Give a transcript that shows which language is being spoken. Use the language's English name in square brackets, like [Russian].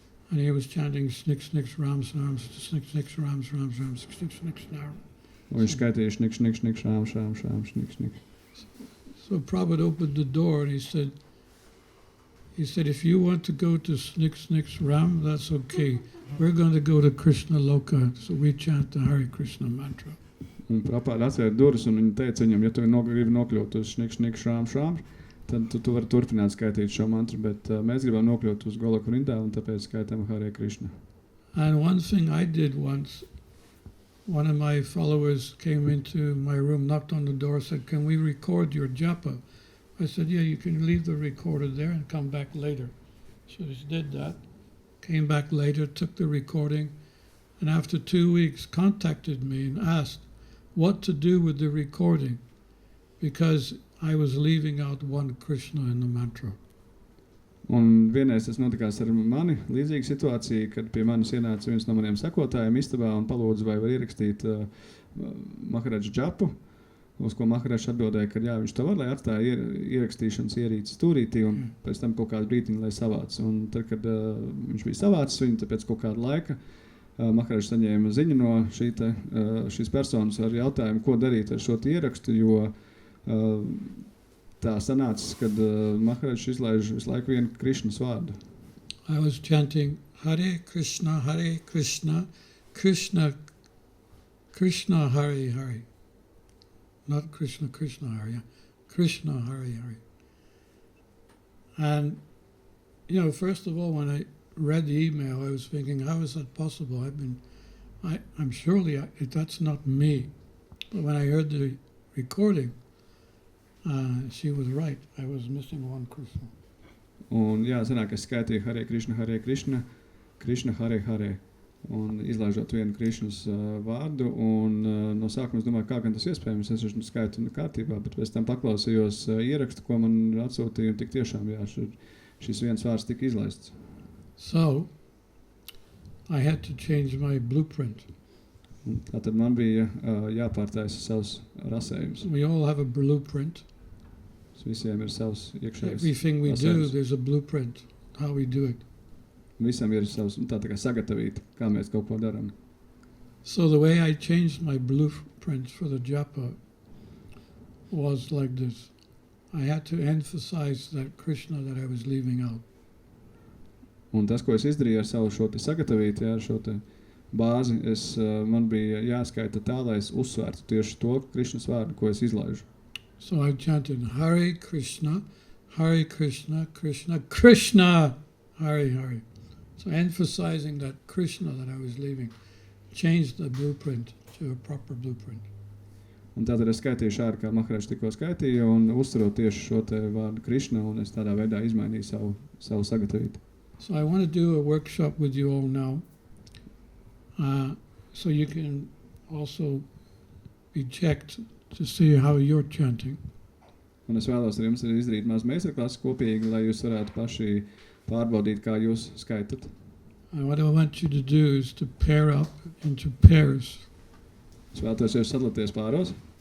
[English] And he was chanting snick, snicks, rams, rams, snick, snicks, rams, rams, rams, snick, snicks, rams. [Latvian] Un viņš skaitīja šnik, šnik, šnik, šrām, šrām, šrām, šnik, šnik. [English] So Prabhupada opened the door and he said, if you want to go to snick, snicks, ram, that's okay. We're going to go to Krishna Loka. So we chant the Hare Krishna mantra. [Latvian] Un Prabhupāda atvēra durvis un viņa teica viņam, ja tu gribi nokļūt uz šnik, šnik, šrām, šrām, tad tu vari turpināt skaitīt šo mantru, bet mēs gribam nokļūt uz Goloku rindā un tāpēc skaitam Hare Krishna. [English] And one thing I did once, one of my followers came into my room, knocked on the door, said, can we record your japa? I said, yeah, you can leave the recorder there and come back later. So he did that, came back later, took the recording, and after 2 weeks contacted me and asked what to do with the recording because I was leaving out one Krishna in the mantra. [Latvian] Un vienreiz tas notikās ar mani, līdzīga situācija, kad pie manis ienāca viens no maniem sekotājiem istabā un palūdza, vai var ierakstīt Maharaģa džapu, uz ko Maharaģs atbildēja, ka jā, viņš to var, lai atstāja ierakstīšanas ierīci stūrītī un pēc tam kaut kādu brītiņu, lai savāc. Un tad, kad viņš bija savācis viņu, tad pēc kaut kāda laika Maharaģs saņēma ziņu no šīs personas ar jautājumu, ko darīt ar šo ierakstu, jo tā sanācis, kad Maharaģs izlaiž visu laiku vienu Krišnas vārdu. [English] I was chanting Hare Krishna, Krishna, Krishna, Hare Hare. Not Krishna, Krishna Hare, yeah. Krishna, Hare Hare. And, first of all, when I read the email, I was thinking, how is that possible? I'm surely, that's not me. But when I heard the recording, she was right. I was missing one Krishna. [Latvian] Un sanāk, es skaitīju Hare Krishna, Krishna Hare Hare. Un izlaižot vienu Krišnas vārdu, un no sākuma es domāju, kā gan tas iespējams, es esmu skaitu kārtībā, bet pēc tam paklausījos ierakstu, ko man atsūtīja, un tik tiešām, šis viens vārds tika izlaists. [English] So, I had to change my blueprint. [Latvian] Un tātad man bija jāpārtaisa savs rasējums. [English] We all have a blueprint. [Latvian] Visiem ir savs iekšējais [English] Everything we do, [Latvian] rasējums. [English] there's a blueprint, how we do it. [Latvian] Visam ir savs, tā kā sagatavīt, kā mēs kaut ko darām. [English] So the way I changed my blueprint for the japa was like this. I had to emphasize that Krishna that I was leaving out. [Latvian] Un tas, ko es izdarīju ar savu šo te sagatavīt, ar šo te bāzi, man bija jāskaita tā, lai es uzsvērtu tieši to Krišnas vārdu, ko es izlaižu. [English] So I chanted Hare Krishna, Krishna, Krishna, Hare Hare. So emphasizing that Krishna that I was leaving changed the blueprint to a proper blueprint. [Latvian] Un tātad es skaitīju šādi, kā Maharaģs tikko skaitīja, un uzsverot tieši šo te vārdu Krišna, un es tādā veidā izmainīju savu sagatavību. [English] So I want to do a workshop with you all now, so you can also be checked to see how you're chanting. [Latvian] Un es vēlos ar jums izdarīt maz meistarklases kopīgi, lai jūs varētu paši pārbaudīt, kā jūs skaitat. [English] And what I want you to do is to pair up into pairs, [Latvian] Es vēlos jūs sadalīties pāros